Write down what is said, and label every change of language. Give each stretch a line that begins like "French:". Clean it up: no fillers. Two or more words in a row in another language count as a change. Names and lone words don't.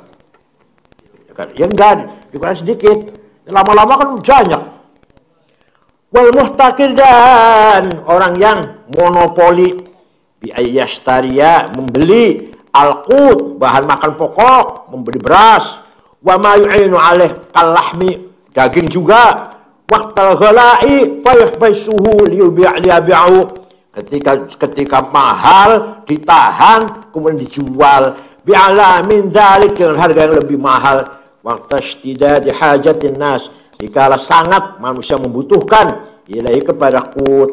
Indonesian: Ya enggak, dikurangi sedikit, lama-lama kan banyak.
Arabic: والمحتكر,
Indonesian: dan orang yang monopoli,
Arabic: بأن يشتري,
Indonesian: membeli al-qut, bahan makan pokok, membeli beras,
Arabic: وما يعين عليه كاللحم,
Indonesian: daging juga,
Arabic: وقت الغلاء فيحبسه ليبيعه,
Indonesian: ketika mahal ditahan kemudian dijual,
Arabic: بأعلى من ذلك,
Indonesian: dengan harga yang lebih mahal,
Arabic: وقت اشتداد حاجة الناس,
Indonesian: dikala sangat manusia membutuhkan ilahi kepada qut.